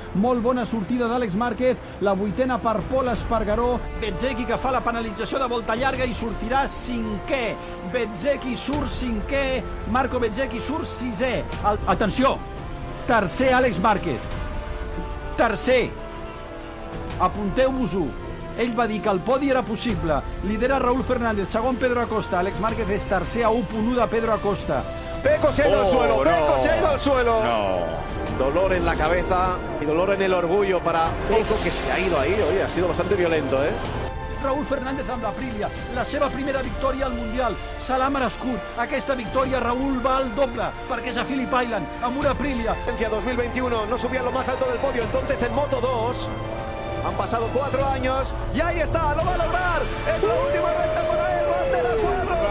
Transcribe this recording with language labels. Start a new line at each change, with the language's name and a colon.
Catalan: molt bona sortida d'Àlex Márquez, la vuitena per Pol Espargaró, Bezzecchi que fa la penalització de volta llarga i sortirà cinquè, Bezzecchi surt cinquè, Marco Bezzecchi surt sisè, atenció, tercer Àlex Márquez, tercer, apunteu-vos-ho. Ell va dir que el podi era possible. Lidera Raúl Fernández, segon Pedro Acosta. Àlex Márquez és tercer a 1.1 de Pedro Acosta.
Spanish: Peco se ha ido al suelo, no. Peco se ha ido al suelo. No. Dolor en la cabeza y dolor en el orgullo para Peco, que se ha ido ahí. Oye, ha sido bastante violento, ¿eh?
Catalan: Raúl Fernández amb l'Aprilia, la seva primera victòria al Mundial. Se l'ha merescut. Aquesta victòria Raúl va al doble, perquè és a Phillip Island, amb una Aprilia.
Spanish: 2021 no subía lo más alto del podio, entonces en Moto 2 han pasado 4 años y ahí está, lo va a lograr. Es la última recta para él, banderazuelos.